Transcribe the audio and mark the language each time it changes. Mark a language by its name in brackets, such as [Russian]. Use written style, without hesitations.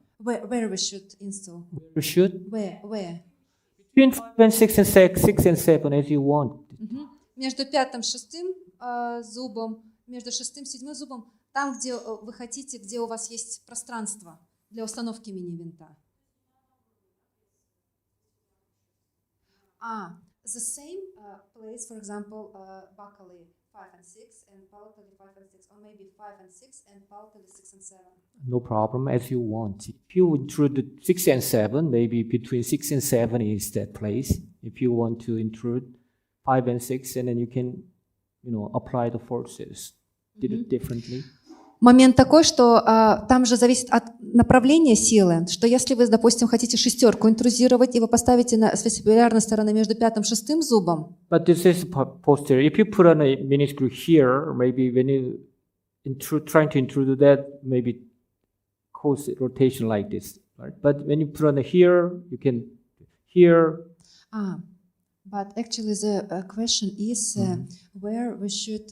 [English] Where we should install? You should Where? between 5 and 6 and 6 and 7 as you want. [Russian] Между пятым и шестым зубом, между шестым и седьмым зубом, там, где вы хотите, где у вас есть пространство для установки мини-винта. [English] The same place, for example, buccally 5 and 6 and palatally 5 and 6, or maybe 5 and 6 and palatally 6 and 7. No problem, as you want. If you intrude 6 and 7, maybe between 6 and 7 is that place. If you want to intrude 5 and 6, and then you can, apply the forces differently. [Russian] Момент такой, что там же зависит от направления силы, что если вы, допустим, хотите шестерку интрузировать, и вы поставите с вестибулярной стороны между пятым и шестым зубом. [English] But this is posterior. If you put on a mini screw here, maybe when you trying to intrude that, maybe cause rotation like this, right? But when you put on here, you can here. But actually the question is where we should.